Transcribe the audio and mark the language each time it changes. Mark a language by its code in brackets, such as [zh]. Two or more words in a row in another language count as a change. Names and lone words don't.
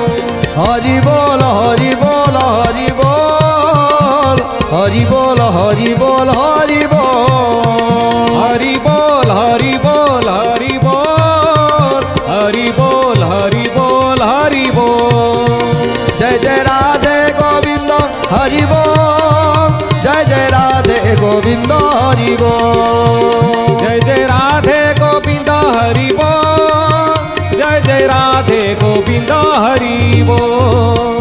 [or] ହରି ବୋଲ ହରି ବୋଲ ହରି ବୋଲ, ହରି ବୋଲ ହରି ବୋଲ ହରି ବୋଲ, ହରି ବୋଲ ହରି ବୋଲ ହରି ବୋଲ, ହରି ବୋଲ ହରି ବୋଲ ହରି ବୋଲ। [hi] जय जय राधे गोविंद हरि बोल, जय जय राधे गोविंद हरि बोल, जय जय राधे गोविंद हरि बोल, जय जय राधे गोविंद हरि बोल।